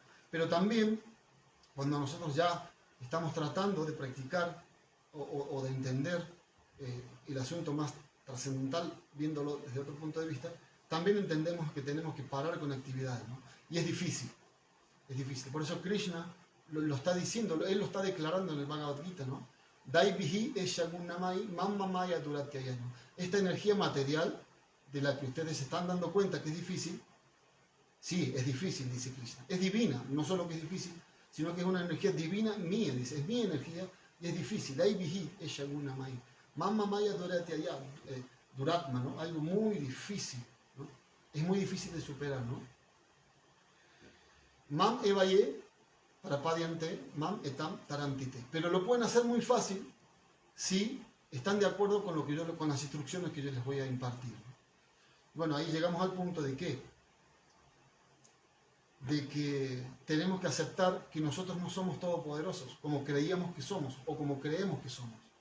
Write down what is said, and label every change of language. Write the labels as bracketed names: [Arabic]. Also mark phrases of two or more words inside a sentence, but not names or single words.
[Spanish] Pero también, cuando nosotros ya estamos tratando de practicar o de entender el asunto más trascendental, viéndolo desde otro punto de vista, también entendemos que tenemos que parar con actividades, ¿no? Y es difícil. Por eso Krishna lo está diciendo, él lo está declarando en el Bhagavad Gita, ¿no? [Sanskrit] Daivihi eshagunamai mammamaya duratyayano. [Spanish] Esta energía material de la que ustedes se están dando cuenta que es difícil, sí, es difícil, dice Krishna. Es divina, no solo que es difícil, sino que es una energía divina mía, dice, es mi energía y es difícil. [Sanskrit] Daivihi eshagunamai mammamaya duratyayano. Duratma, [Spanish] ¿no? Algo muy difícil, ¿no? Es muy difícil de superar, ¿no? [Sanskrit] Mam evaye parapadiante, mam etam tarantite. [Spanish] Pero lo pueden hacer muy fácil si están de acuerdo con con las instrucciones que yo les voy a impartir, ¿no? Bueno, ahí llegamos al punto de que tenemos que aceptar que nosotros no somos todopoderosos, como creíamos que somos o como creemos que somos.